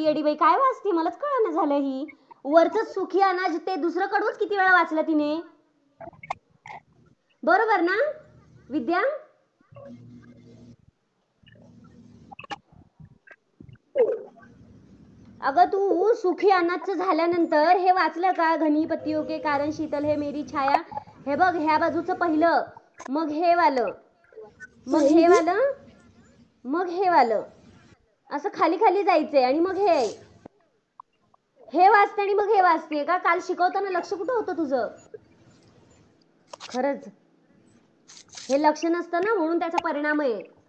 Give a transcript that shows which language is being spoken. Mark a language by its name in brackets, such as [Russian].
[Marathi] येडीबाई काय वाचते मलाच कळलं झालं. ही वरच सुखी अनाज ते दुसरं कडवंच किती वेळा वाचलं तिने. बरोबर ना विद्या. अगं तू सुखी अनाजचं झाल्यानंतर हे वाचलं का. [Hindi] घनी पत्तियों के कारण शीतल है मेरी छाया. [Marathi] हे बघ ह्या बाजूचं पहिलं, मग हे वालं, मग हे वालं, मग हे वालं, असं खाली खाली जायचंय. आणि मग हे वाचते आणि मग हे वाचते का. काल शिकवताना लक्ष कुठं होतं तुझं. खरंच हे लक्ष नसतं ना, म्हणून त्याचा परिणाम आहे.